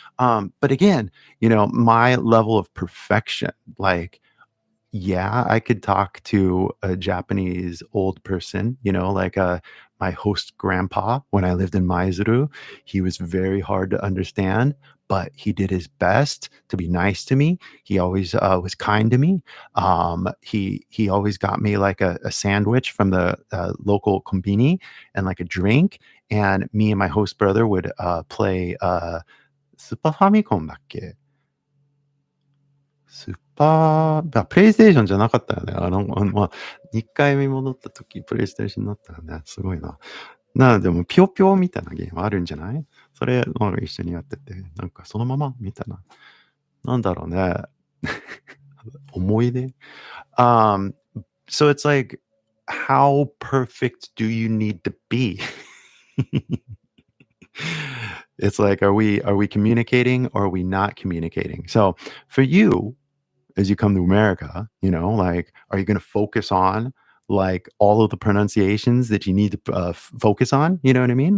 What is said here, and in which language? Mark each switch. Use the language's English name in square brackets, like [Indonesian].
[English] But again, my level of perfection, like, yeah, I could talk to a Japanese old person, like my host grandpa when I lived in Maizuru. He was very hard to understand, but he did his best to be nice to me. He always was kind to me. He always got me like a sandwich from the local kombini and like a drink. And me and my host brother would play Super Famicom [Japanese] だっけスーパープレイステーションじゃなかったよね。 2回目戻った時、プレイステーションになったよね。すごいな。でも、ぴよぴよみたいなゲームあるんじゃない？それ、なんか一緒にやってて、なんかそのままみたいな。なんだろうね。 [English] 思い出 So it's like, how perfect do you need to be? It's like, are we communicating or are we not communicating? So for you, as you come to America, like, are you going to focus on like all of the pronunciations that you need to focus on? You know what I mean?